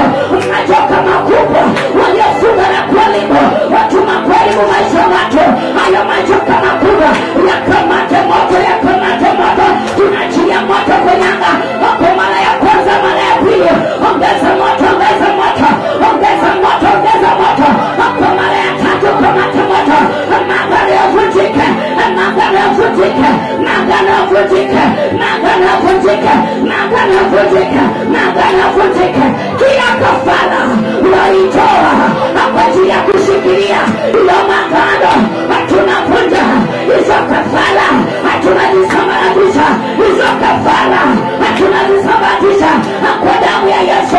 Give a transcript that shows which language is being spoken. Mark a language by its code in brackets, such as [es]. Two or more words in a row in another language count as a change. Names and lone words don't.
[sw] Majoka makubwa waliofunga na kuharibu watu, makuharibu maisha watu, hayo majoka makubwa yakamate moto, yakamate moto. Tunaachilia moto kwa Yanga kwa mara ya kwanza, mara ya pili. Ongeza moto, ongeza moto, ongeza moto, ongeza moto. Kwa mara ya tatu kamate moto. Magano yavutike, magano yavutike, magano yavutike, magano yavutike, magano yavutike, magano yavutike. Kila kafara unaitoa kwa ajili ya kushikilia ilo magano, tunavunja hizo kafara, tunazisambaratisha hizo kafara, tunazisambaratisha kwa damu ya Yesu.